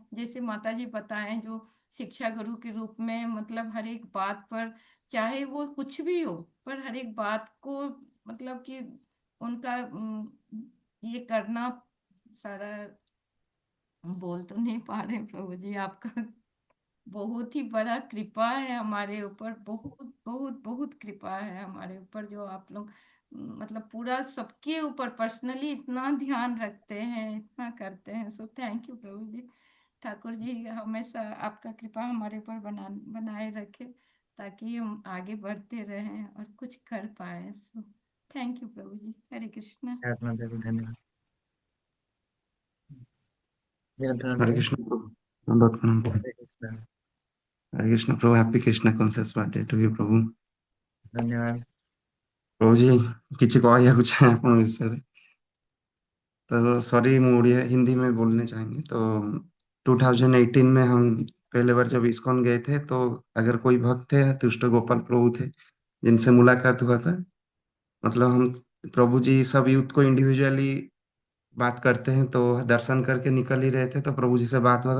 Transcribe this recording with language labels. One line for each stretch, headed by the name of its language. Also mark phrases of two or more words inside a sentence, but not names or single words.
Hindi: जैसे माता जी बताएं, जो शिक्षा गुरु के रूप में मतलब हर एक बात पर, चाहे वो कुछ भी हो, पर हर एक बात को मतलब कि उनका ये करना सारा हम बोल तो नहीं पा रहे प्रभु जी, आपका बहुत ही बड़ा कृपा है हमारे ऊपर, बहुत बहुत बहुत कृपा है हमारे ऊपर, जो आप लोग मतलब पूरा सबके ऊपर पर्सनली इतना ध्यान रखते हैं, इतना करते हैं। सो
English: thank you
Hindi: प्रभु जी। ठाकुर जी हमेशा आपका कृपा हमारे ऊपर बनाए रखे, ताकि हम आगे बढ़ते रहें और कुछ कर पाए। सो
English: thank you
Hindi: प्रभु जी। हरे कृष्णा। आत्मा देवी धन्यवाद। निरंतर हरे प्रभु। कृष्ण प्रभु, दंडवत प्रणाम प्रभु। हरे कृष्ण। हरे कृष्ण प्रभु,
English: happy Krishna conscious birthday to you
Hindi: प्रभु। धन्यवाद। प्रभु जी किसी
Odia: କହିବାକୁ ଚାହେଁ ଆପଣଙ୍କ ବିଷୟରେ,
Hindi: तो सॉरी ମୁଁ ओडिया हिंदी में बोलने चाहेंगे। तो 2018 में हम पहले बार जब इस्कॉन गए थे, तो अगर कोई भक्त थे, तुष्ट गोपाल प्रभु थे जिनसे मुलाकात हुआ था। मतलब हम प्रभु जी सब यूथ को इंडिविजुअली बात करते हैं, तो दर्शन करके निकल ही रहे थे, तो प्रभु जी से बात हुआ था।